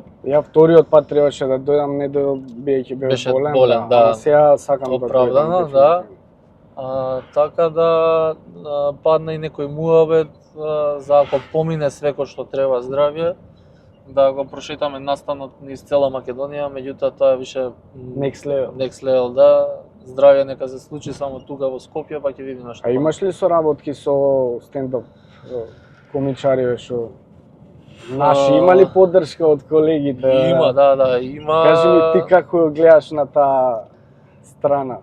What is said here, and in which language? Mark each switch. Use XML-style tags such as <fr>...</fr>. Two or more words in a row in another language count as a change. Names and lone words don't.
<mk>Ја вториот пат требаше да дојдам, не биејќи Беше болен, болен, да. Ама сега сакам оправдано, да дојдам. Така да падна и некој муабет за ако помине све кој што треба здравје, да го прошетаме настанот низ цела Македонија, меѓутоа тоа е више</mk> <en>Next level. Next level,</en> <mk>да. Здравје нека се случи само тука во Скопје, па ќе видиме што. А имаш ли соработки со стендап комичари што наши, има ли поддршка од колегите? Има, да, има. Кажи ми ти како гледаш на таа страна?</mk>